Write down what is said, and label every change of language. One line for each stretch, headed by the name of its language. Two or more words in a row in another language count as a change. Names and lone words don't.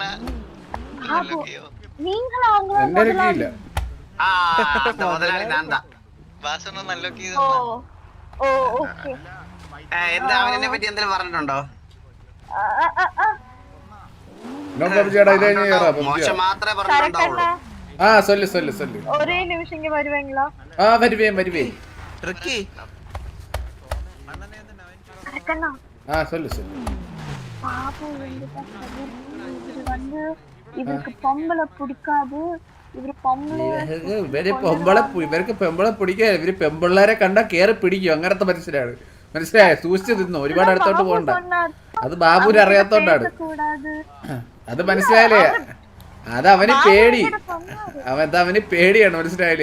Malayalam: എന്റെ ഇല്ല. മുതലാളി നാന്താ എന്താ അവനെ പറ്റി എന്തെങ്കിലും പറഞ്ഞിട്ടുണ്ടോ? മോശം മാത്രമേ പറഞ്ഞിട്ടുണ്ടാവുള്ളൂ.
Tamil: சொல்லு ஒரே நிமிஷம் இங்க வருவீங்களா? வருவேன்
Malayalam: ട്രിക്കി
Tamil: அக்கண்ணா சொல்லு பாபு வந்து இவருக்கு பொம்பளை பிடிக்காது.
Malayalam: ഇവർക്ക് പെമ്പളെ പിടിക്കുക. ഇവര് പെമ്പിള്ളേരെ കണ്ടാ കേറി പിടിക്കും. അങ്ങനത്തെ മനസ്സിലായോ? സൂക്ഷിച്ചു തിന്നു. ഒരുപാട് അടുത്തോട്ട് പോകണ്ട. അത് ബാബുവിന് അറിയാത്തോണ്ടാണ്. അത് മനസ്സിലായില്ലേ? അത് അവന് പേടി. അവന് പേടിയാണ്. മനസ്സിലായില്ലേ?